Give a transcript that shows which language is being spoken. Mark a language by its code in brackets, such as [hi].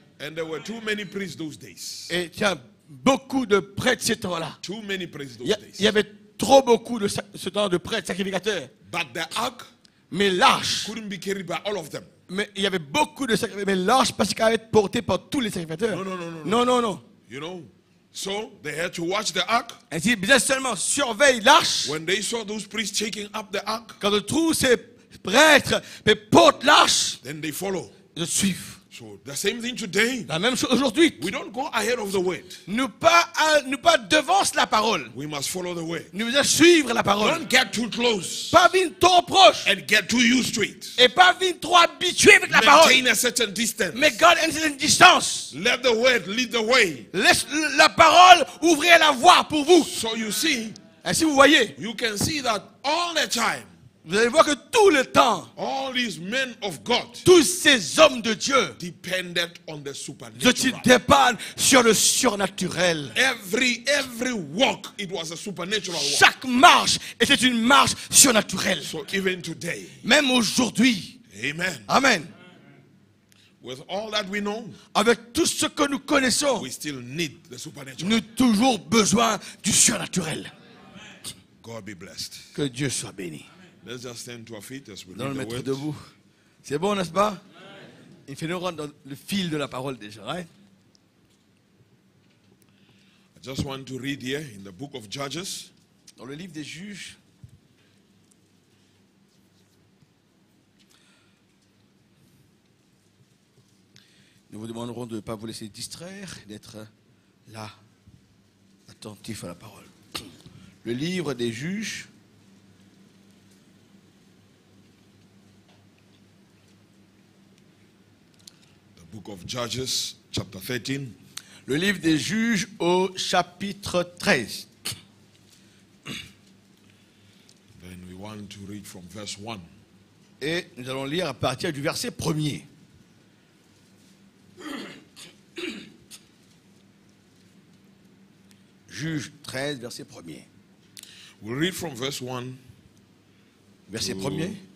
[en] And there were too many priests those days. [fr] Et tiens, beaucoup de prêtres ces temps-là. [en] Too many priests those [fr] Il [en] days. [fr] y avait trop beaucoup de ce temps de prêtres sacrificateurs. [en] But the ark [fr] Mais l'arche, [en] couldn't be carried by all of them. [fr] mais il y avait beaucoup de sacrificateurs. Mais l'arche, parce qu'elle allait être portée par tous les sacrificateurs. Non. [en] You know, so they had to watch the ark. [fr] Ainsi, bien seulement surveille l'arche. [en] When they saw those priests taking up the ark, [fr] Quand on trouve ces prêtres portent l'arche, [en] then they follow. [fr] ils suivent. [en] So the same thing today. [fr] La même chose aujourd'hui. [en] We don't go ahead of the word. [fr] Nous pas devance la parole. [en] We must follow the word. [fr] Nous devons suivre la parole. [en] Don't get too close [fr] Pas venir trop proche. [en] and get too used to it. [fr] Et pas venir trop habitué avec la parole. [en] Maintain a certain distance. [fr] Mais garde une certaine distance. [en] Let the word lead the way. [fr] Laisse la parole ouvrir la voie pour vous. [en] So you see, [fr] Ainsi vous voyez, [en] you can see that all the time, [fr] vous allez voir que tout le temps, [en] all these men of God [fr] tous ces hommes de Dieu, [en] depended on the [fr] ceux qui [en] supernatural. [fr] dépendent sur le surnaturel. [en] Every walk, it was a supernatural walk. [fr] Chaque marche était une marche surnaturelle. [en] So even today, [fr] Même aujourd'hui. [en] amen. [fr] Amen. [en] With all that we know, [fr] Avec tout ce que nous connaissons, [en] we still need the supernatural. [fr] nous avons toujours besoin du surnaturel. [en] God be blessed. [fr] Que Dieu soit béni. [en] Let's just stand to our feet as we [fr] Dans le [en] read the [fr] mettre [en] word. [fr] debout. C'est bon, n'est-ce pas? Il fait nous rentrer dans le fil de la parole déjà. [en] Right? I just want to read here in the book of Judges, [fr] Dans le livre des Juges, nous vous demanderons de ne pas vous laisser distraire, d'être là, attentif à la parole. Le livre des Juges, [en] the book of Judges, chapter 13. [fr] le livre des Juges au chapitre 13. [en] Then we want to read from verse 1. [fr] Et nous allons lire à partir du verset 1er. Juge 13, verset 1er. [en] We'll read from verse 1 [fr] verset [en] to, [fr] 1er